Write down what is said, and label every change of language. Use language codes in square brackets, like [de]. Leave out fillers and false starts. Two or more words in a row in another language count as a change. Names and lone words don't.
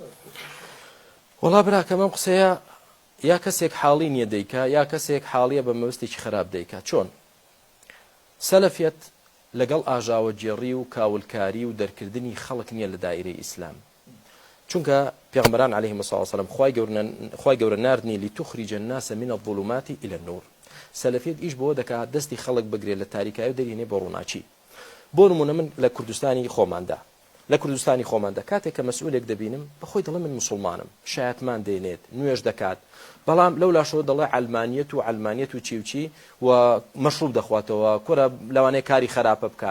[ckb] وڵا براکەم ئەم قسەیە یا کەسێک حاڵی نییە دەیکا یا کەسێک حاڵیە بە مەوەستێکی خراپ دەیکا. چۆن سەلەفیەت لەگەڵ ئاژاوە جێڕی و کاولکاری و دەرکردنی خەڵک نییە لە دایرەی ئیسلام. چونکە پێغمبەران [ar] عەلەیهیمۇ الصلاة والسلام [ckb] خوای گەورە ناردنی [ar] لتخرج الناس من الظلمات إلى النور. [ckb] سەلەفیەت ئیش بۆ دەکات دەستی خەڵک بگرێت لە تاریکایی و دەرهێنێ بۆ ڕووناچی. بۆ نمونە من لە کوردستانی خۆماندا کاتێک کە مەسئولێک دەبینم بەخۆی دەڵێ من مسلمانم، شایەتمان دێنێت، نوێژ دەکات، بەڵام لەولاشەوە دەڵێ عەلمانیەت و چی و مەشروب دەخواتەوە، کورە لەوانەیە کاری خراپە بکە.